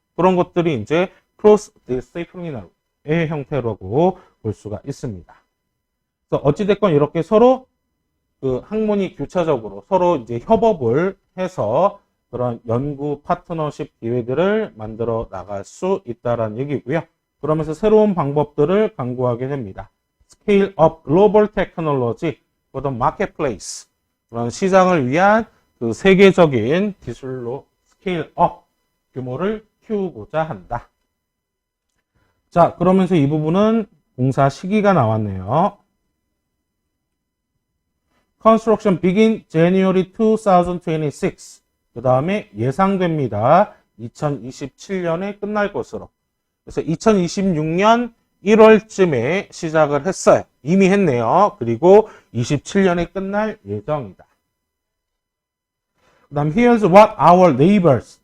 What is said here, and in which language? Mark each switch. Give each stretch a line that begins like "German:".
Korean: 그런 것들이 이제 크로스 디시플리너의 형태라고 볼 수가 있습니다. 그래서 어찌됐건 이렇게 서로 그 학문이 교차적으로 서로 이제 협업을 해서 그런 연구 파트너십 기회들을 만들어 나갈 수 있다라는 얘기고요. 그러면서 새로운 방법들을 강구하게 됩니다.
English: Scale up global technology for the marketplace.
Korean: 그런 시장을 위한 그 세계적인 기술로 scale up 규모를 키우고자 한다. 자, 그러면서 이 부분은 공사 시기가 나왔네요.
English: Construction begin January 2026.
Korean: 그 다음에 예상됩니다. 2027년에 끝날 것으로. 그래서 2026년 1월쯤에 시작을 했어요. 이미 했네요. 그리고 27년에 끝날 예정이다. 그 다음
English: here's what our neighbors.